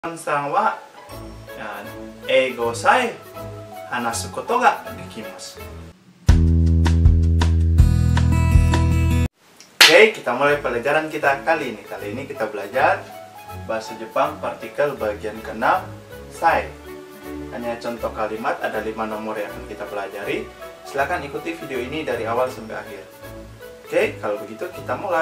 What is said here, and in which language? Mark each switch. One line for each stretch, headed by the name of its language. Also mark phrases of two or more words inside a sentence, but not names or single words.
Japanese: さんは英語さえ話すことができます。
Indonesian: Oke, kita mulai pelajaran kita kali ini. Kali ini kita belajar bahasa Jepang partikel bagian ke-6 sai. Hanya contoh kalimat, ada 5 nomor yang akan kita pelajari. Silahkan ikuti video ini dari awal sampai akhir. Oke, kalau begitu kita mulai.